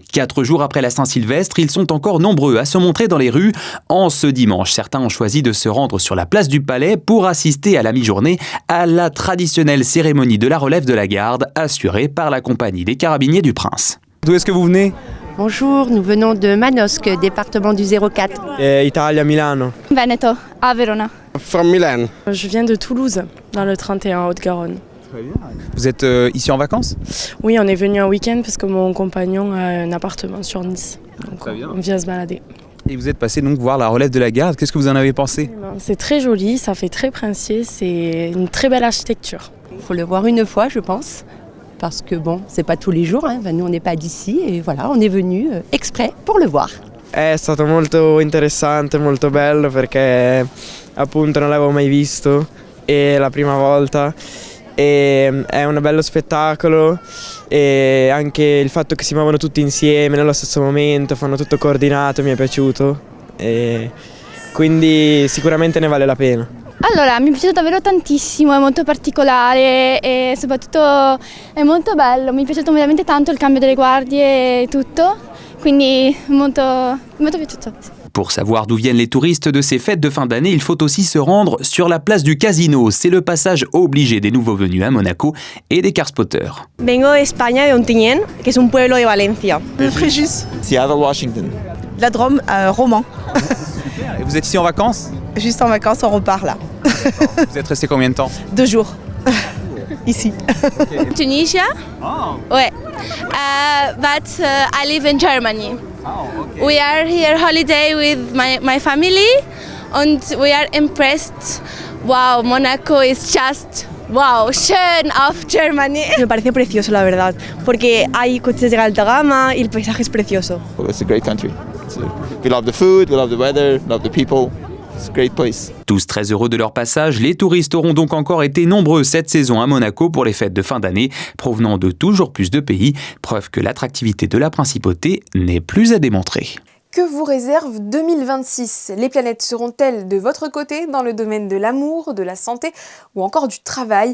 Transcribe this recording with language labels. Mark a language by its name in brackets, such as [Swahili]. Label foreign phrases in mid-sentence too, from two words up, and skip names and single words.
[French] 4 jours après la Saint-Sylvestre, ils sont encore nombreux à se montrer dans les rues. En ce dimanche, certains ont choisi de se rendre sur la place du Palais pour assister à la mi-journée à la traditionnelle cérémonie de la relève de la garde, assurée par la compagnie des Carabiniers du Prince. D'où est-ce que vous venez ? Bonjour, nous venons de Manosque, département du 04. Italia, Milano. Veneto, à Verona. [English] From Milan. [French] Je viens de Toulouse, dans le 31, Haute-Garonne. Très bien. Vous êtes ici en vacances ? Oui, on est venu un week-end parce que mon compagnon a un appartement sur Nice. Donc très bien. On vient se balader. Et vous êtes passé donc voir la relève de la garde. Qu'est-ce que vous en avez pensé ? C'est très joli, ça fait très princier, c'est une très belle architecture. Il faut le voir une fois, je pense. Parce que bon, c'est pas tous les jours, nous on n'est pas d'ici et voilà, on est venu exprès pour le voir. [Italian] È stato molto interessante, molto bello perché appunto non l'avevo mai visto e la prima volta e è un bello spettacolo e anche il fatto che si muovono tutti insieme nello stesso momento, fanno tutto coordinato, mi è piaciuto e quindi sicuramente ne vale la pena. Allora, mi è piaciuto davvero tantissimo, è molto particolare e soprattutto è molto bello. Mi è piaciuto veramente tanto il cambio delle guardie e tutto, quindi molto piaciuto. [French] Pour savoir d'où viennent les touristes de ces fêtes de fin d'année, il faut aussi se rendre sur la place du Casino. C'est le passage obligé des nouveaux venus à Monaco et des carspotters. [Spanish] Vengo de España, de Ontinyent, que es un pueblo de Valencia. [French] De Fréjus. Seattle, Washington. La Drôme, Roman. Et vous êtes ici en vacances ? Juste en vacances, on repart là. Vous êtes resté combien de temps ? 2 jours. Ici. Okay. Tunisia? Oh. Ouais. [English] But I live in Germany. Oh, okay. We are here holiday with my family and we are impressed Wow, Monaco is just wow, schön of Germany. [Spanish] Me parece precioso, la verdad, porque hay coches de alta gama y el paisaje es precioso. [English] It's a great country. We love the food, we love the weather, love the people. It's a great place. [French] Tous très heureux de leur passage, les touristes auront donc encore été nombreux cette saison à Monaco pour les fêtes de fin d'année, provenant de toujours plus de pays, preuve que l'attractivité de la principauté n'est plus à démontrer. Que vous réserve 2026 ? Les planètes seront-elles de votre côté dans le domaine de l'amour, de la santé ou encore du travail ?